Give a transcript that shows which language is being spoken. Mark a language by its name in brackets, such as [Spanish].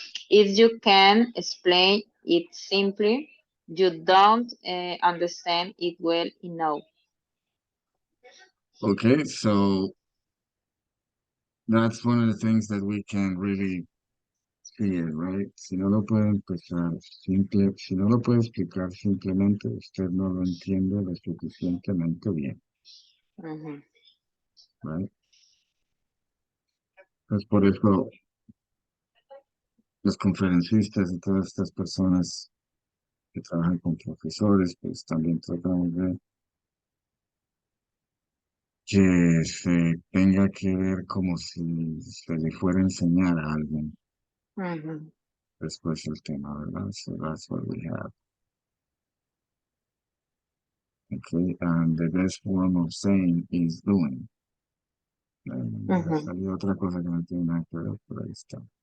[English] If you can explain it simply, you don't understand it well enough. Okay, so that's one of the things that we can really see it, right? [Spanish] Si no lo puede empezar simple, si no lo puede explicar simplemente, usted no lo entiende lo suficientemente bien, Mm-hmm. [English] right? [Spanish] Pues por eso los conferencistas y todas estas personas que trabajan con profesores, pues también tratamos de que se tenga que ver como si se le fuera a enseñar a alguien Mhm. después el tema, ¿verdad? [English] So that's what we have. Okay, and the best form of saying is doing. Mhm. [Spanish] Salió otra cosa que no tiene nada que ver, pero ahí está.